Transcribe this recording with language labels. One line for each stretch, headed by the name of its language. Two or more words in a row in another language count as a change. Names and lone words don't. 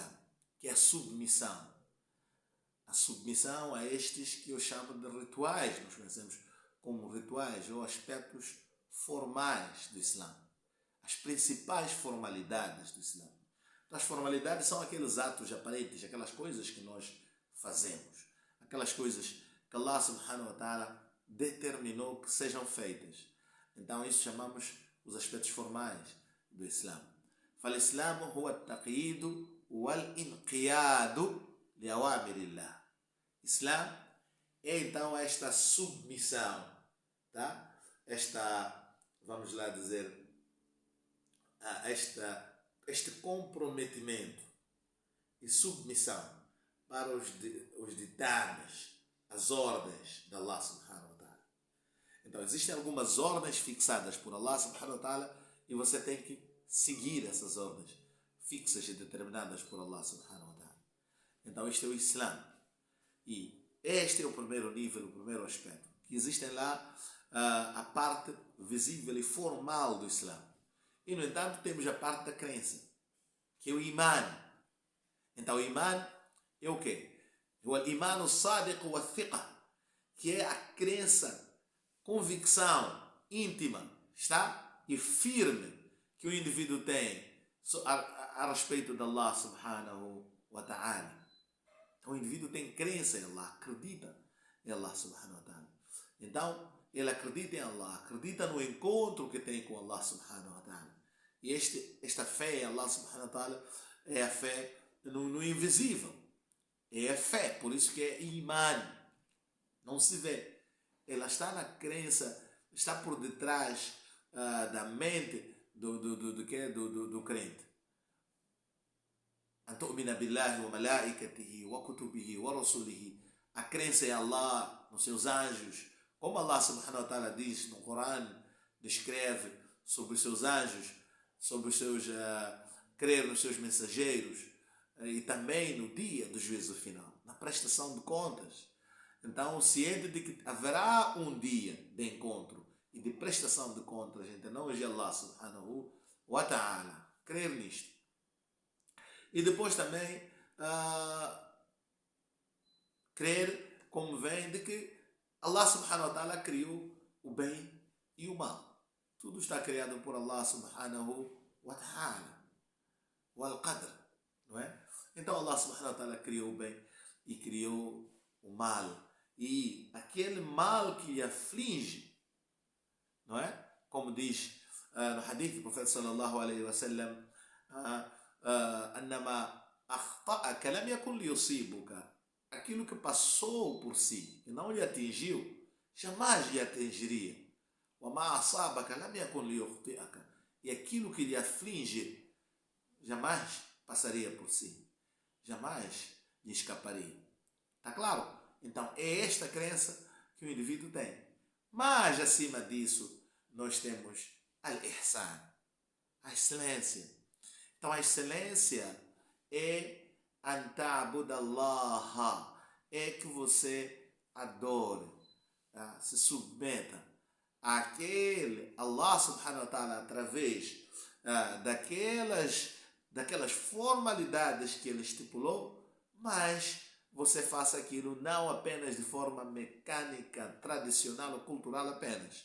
Portuguese: Que é a submissão a estes que eu chamo de rituais, nós conhecemos como rituais ou aspectos formais do Islã, as principais formalidades do Islã. Então, as formalidades são aqueles atos aparentes, aquelas coisas que nós fazemos, aquelas coisas que Allah
Arabic: سبحانه وتعالى
Portuguese: determinou que sejam feitas. Então isso chamamos os aspectos formais do Islã.
Arabic: فالإسلام هو التقييد والانقياد لأوامر الله.
Portuguese: Islã é então esta submissão, tá? Vamos lá dizer, este comprometimento e submissão para os ditames, as ordens de Allah
Arabic: سبحانه وتعالى.
Portuguese: Então existem algumas ordens fixadas por Allah
Arabic: سبحانه وتعالى
Portuguese: e você tem que seguir essas ordens fixas e determinadas por Allah
Arabic: سبحانه وتعالى.
Portuguese: Então este é o Islã. E este é o primeiro nível, o primeiro aspecto. Que existem lá a parte visível e formal do Islã. E no entanto temos a parte da crença, que é o Iman. Então o Iman é o quê? É o
Arabic: إيمان الصادق والثقة,
Portuguese: que é a crença, convicção íntima, está? E firme que o indivíduo tem a respeito de Allah
Arabic: سبحانه وتعالى.
Portuguese: Então o indivíduo tem crença em Allah, acredita em Allah
Arabic: سبحانه وتعالى.
Portuguese: Então ele acredita em Allah, acredita no encontro que tem com Allah
Arabic: سبحانه وتعالى.
Portuguese: E esta fé em Allah
Arabic: سبحانه وتعالى
Portuguese: é a fé no invisível. É a fé, por isso que é Iman. Não se vê. Ela está na crença, está por detrás da mente do crente.
Arabic: أن تؤمن بالله وملائكته وكتبه ورسله.
Portuguese: A crença em Allah, nos seus anjos. Como Allah
Arabic: سبحانه وتعالى
Portuguese: diz no Corão, descreve sobre os seus anjos, sobre os seus crer nos seus mensageiros, e também no dia do juízo final, na prestação de contas. Então, ciente de que haverá um dia de encontro e de prestação de contas entre nós e Allah
Arabic: سبحانه وتعالى.
Portuguese: Crer nisto. E depois também crer, como vem, de que Allah
Arabic: سبحانه وتعالى
Portuguese: criou o bem e o mal. Tudo está criado por Allah
Arabic: سبحانه وتعالى. والقدر,
Portuguese: não é? Então Allah
Arabic: سبحانه وتعالى
Portuguese: criou o bem e criou o mal. E aquele mal que lhe aflige, não é? Como diz no hadith do profeta
Arabic: صلى الله عليه وسلم, أن ما أخطأك لم يكن ليصيبك.
Portuguese: Aquilo que passou por si e não lhe atingiu, jamais lhe atingiria.
Arabic: وَمَا أَصَابَكَ لَمْ يَكُنْ لِيُخْطِئَكَ.
Portuguese: E aquilo que lhe aflige jamais passaria por si. Jamais lhe escaparia. Está claro? Então, é esta crença que o indivíduo tem. Mas, acima disso, nós temos al-ihsan, a excelência. Então, a excelência é
Arabic: أن تعبد الله,
Portuguese: é que você adore, tá? Se submeta àquele Allah
Arabic: سبحانه وتعالى
Portuguese: através daquelas formalidades que ele estipulou, mas você faça aquilo não apenas de forma mecânica, tradicional ou cultural apenas.